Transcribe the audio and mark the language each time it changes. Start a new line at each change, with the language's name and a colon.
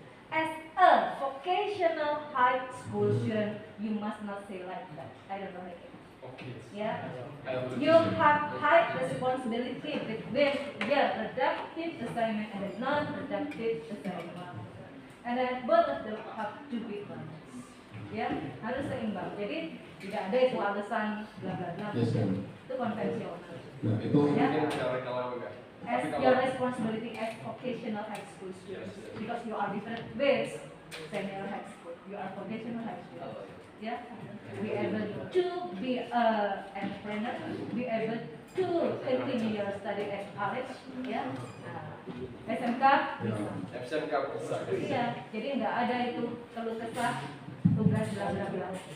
English: As a vocational high school student, you must not say like that. I don't know like it. Yeah, you have high responsibility between your productive assignment and the non-productive assignment, and then both of them have to be balanced.
Indonesian: Ya, harus seimbang. Jadi tidak ada itu alasan bla bla bla.
English: Yes, ma'am.
Indonesian: Itu konvensional. Nah, itu Ya. mungkin cara kalau enggak.
English: As your responsibility as vocational high school students, because you are different with senior high school, you are vocational high school. Yeah, be able to be an entrepreneur, be able to continue your study at college, ya.
Indonesian: SMK bisa. SMK bisa. Iya, jadi nggak ada itu keluh kesah tugas bla bla bla.